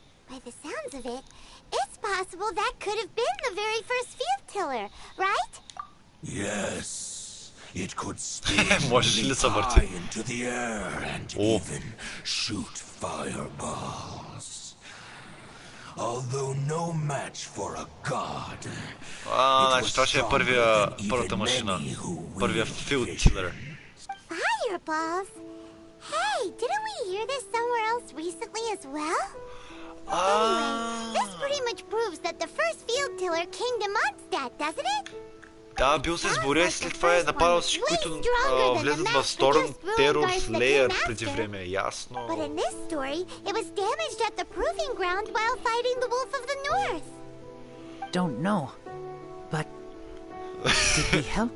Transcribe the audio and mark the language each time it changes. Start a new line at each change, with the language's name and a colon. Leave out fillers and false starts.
English: By the sounds of it, it's possible that could have been the very first field tiller, right? Yes. It could spin high into the air and even shoot fireballs. Although no match for a god,
Bulgarian: значи това ще е първата машина. Първия field tiller.
English: Fireballs? Hey, didn't we hear this somewhere else recently as well? Anyway, this pretty much proves that the first field tiller came to Mondstadt, doesn't it?
Bulgarian: Да, бил се сборя и след това е нападал всички, които влезат в Storm Terror Slayer преди време, ясно.
English: But in this story, it was damaged at the proving ground while fighting the Wolf of the North. Don't know, but did we help?